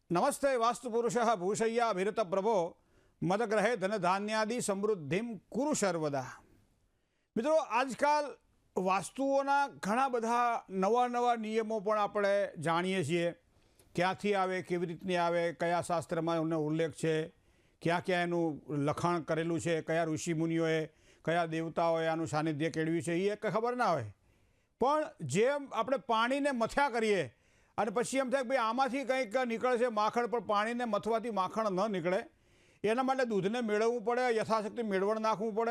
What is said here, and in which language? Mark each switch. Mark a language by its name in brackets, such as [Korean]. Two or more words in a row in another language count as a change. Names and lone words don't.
[Sanskrit] नमस्ते वास्तुपुरुषः भूषय्या अभिरत प्रभो मदग्रहे धनधान्यादि समृद्धिम कुरु सर्वदा। [Gujarati] મિત્રો, આજકાલ વાસ્તુઓના घણા બધા નવા નવા નિયમો પણ આપણે જાણીએ છીએ। ક્યાંથી આવે, કેવી રીતની આવે, કયા શાસ્ત્રમાં એનો ઉલ્લેખ છે, ક્યાં ક્યાં એનું લખાણ કરેલું છે, કયા ઋષિમુનિઓએ, કયા દેવતાઓએ આનું સાનિધ્ય કેળવ્યું છે, એ ખબર ના હોય। પણ જેમ આપણે પાણીને મથ્યા કરીએ અને પછી એમ થાય કે ભાઈ આમાંથી કંઈક નીકળશે માખણ, પણ પાણીને મથવાથી માખણ ન નીકળે એના માટે દૂધને મેળવવું પડે, યથાશક્તિ મેળવણ નાખવું પડે।